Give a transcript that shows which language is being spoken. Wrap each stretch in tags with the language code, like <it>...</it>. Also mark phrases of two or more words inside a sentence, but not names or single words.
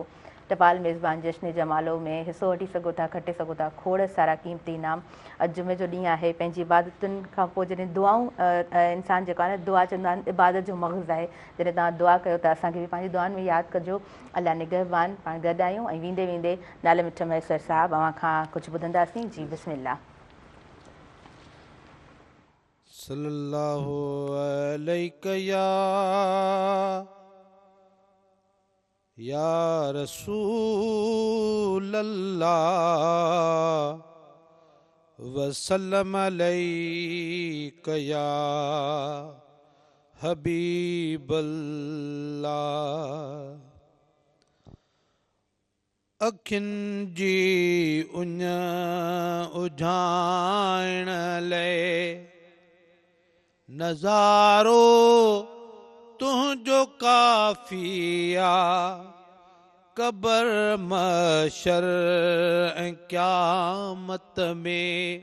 <sd>टपाल मेज़बान जश्न जमालो में हिसो वठी सघो था, खटे सघो था खोड़ सारा क़ीमती इनाम। अॼु जुमे जो ॾींहुं आहे, पंहिंजी इबादतुनि खां पोइ जॾहिं दुआऊं इंसानु जेको आहे न, दुआ चवंदा आहिनि इबादत जो मग़ज़ आहे। जॾहिं तव्हां दुआ कयो त असांखे बि पंहिंजी दुआनि में यादि कजो। अल्लाह निगहबान। पाण गॾु आहियूं ऐं वेंदे वेंदे नाले मिठ मैसर साहब अव्हां खां कुझु ॿुधंदासीं। जी बिस्मिल्लाह।</sd> <ar>صلى الله عليك يا رسول الله وسلم عليك يا حبيب الله.</ar> <sd>अखियुनि जी उञ उझाइण लाइ नज़ारो तुंहिंजो काफ़ी आहे क़बर महशर ऐं क़यामत में</sd>